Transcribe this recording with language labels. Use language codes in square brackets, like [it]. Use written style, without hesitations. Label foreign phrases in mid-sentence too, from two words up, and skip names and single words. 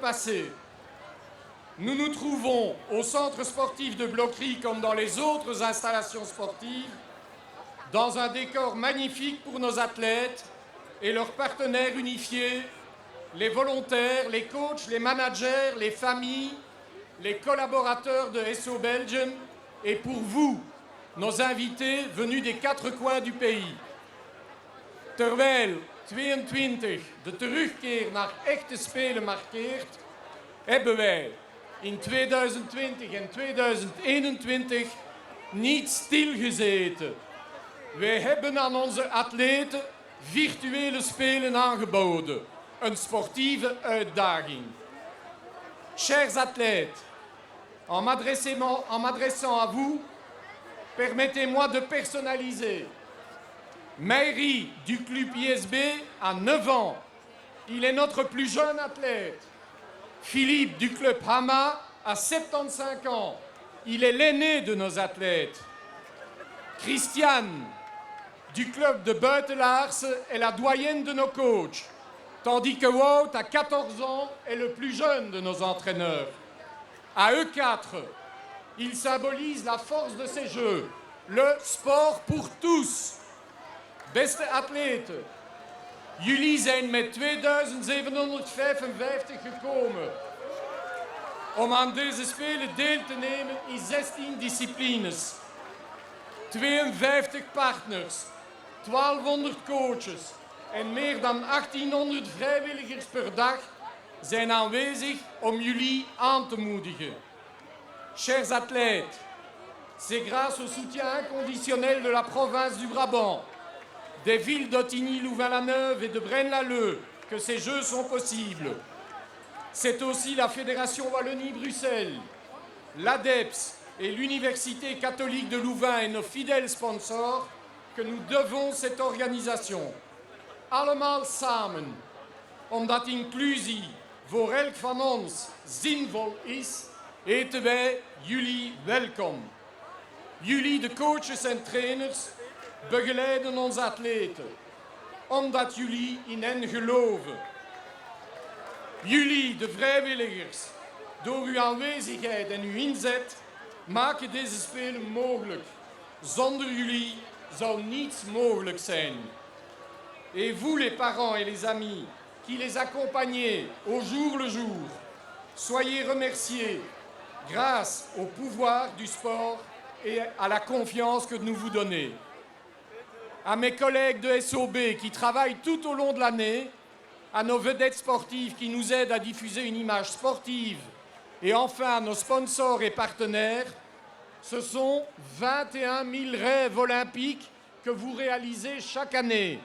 [fr] passé, nous nous trouvons au centre sportif de Blokrie comme dans les autres installations sportives, dans un décor magnifique pour nos athlètes et leurs partenaires unifiés, les volontaires, les coachs, les managers, les familles, les collaborateurs de SO Belgium et pour vous, nos invités venus des 4 coins du pays. [nl] Terwijl 22 de terugkeer naar echte Spelen markeert, hebben wij in 2020 en 2021 niet stilgezeten. Wij hebben aan onze atleten virtuele Spelen aangeboden. Een sportieve uitdaging. [fr] Chers athlètes, en m'adressant à vous, permettez-moi de personnaliser Mairie du club ISB a 9 ans. Il est notre plus jeune athlète. Philippe du club Hama a 75 ans. Il est l'aîné de nos athlètes. Christiane du club de Beutelars est la doyenne de nos coachs, tandis que Wout, à 14 ans, est le plus jeune de nos entraîneurs. À eux 4, ils symbolisent la force de ces Jeux, le sport pour tous. [nl] Beste atleten, jullie zijn met 2755 gekomen om aan deze Spelen deel te nemen in 16 disciplines. 52 partners, 1200 coaches en meer dan 1800 vrijwilligers per dag zijn aanwezig om jullie aan te moedigen. [fr] Chers athlètes, c'est grâce au soutien inconditionnel de la province du Brabant, des villes d'Ottigny, Louvain-la-Neuve et de Braine-l'Alleud que ces Jeux sont possibles. C'est aussi la Fédération Wallonie-Bruxelles, l'ADEPS et l'Université catholique de Louvain et nos fidèles sponsors que nous devons cette organisation. [nl] Allemaal samen, omdat inclusie voor elk van ons zinvol is, heten wij jullie welkom. Jullie, de coaches en trainers, begeleiden onze atleten, omdat jullie in hen geloven. Jullie, de vrijwilligers, door uw aanwezigheid en uw inzet, maken deze Spelen mogelijk. Zonder jullie zou niets mogelijk zijn. [fr] Et vous, les parents et les amis, qui les accompagnez au jour le jour, soyez remerciés grâce au pouvoir du sport et à la confiance que nous vous donnez. À mes collègues de SOB qui travaillent tout au long de l'année, à nos vedettes sportives qui nous aident à diffuser une image sportive et enfin à nos sponsors et partenaires, ce sont 21 000 rêves olympiques que vous réalisez chaque année.